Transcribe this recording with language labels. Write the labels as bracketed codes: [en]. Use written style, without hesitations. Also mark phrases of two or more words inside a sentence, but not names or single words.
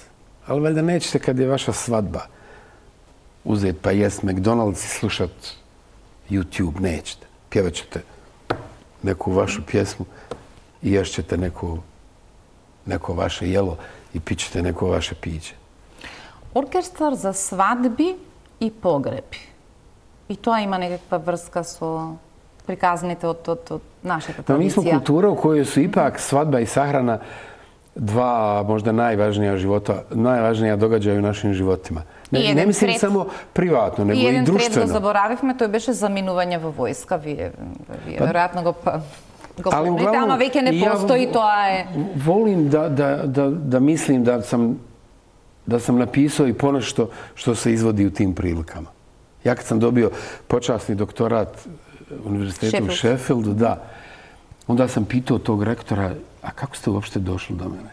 [bs] Ali valjda nećete kad je vaša svadba uzeti pa jest McDonald's i slušati YouTube, nećete. Pjevat ćete neku vašu pjesmu i ješćete neko vaše jelo i pićete neko vaše piće. [mk] Оркестар за свадби и погреби. И тоа има некаква врска со приказните од нашата традиција. [bs] Mi smo kultura u kojoj su ipak svadba i sahrana dva možda najvažnija događaja u našim životima. Ne mislim samo privatno, nego i društveno. [mk] И еден трет го заборавивме, тој беше заминување во војска. Вие веројатно го помните, ама веќе не постои, тоа е... [bs] Volim da mislim da sam napisao i ponešto što se izvodi u tim prilikama. Ja kad sam dobio počasni doktorat univerzitetu u Sheffieldu, da, onda sam pitao tog rektora, a kako ste uopšte došli do mene?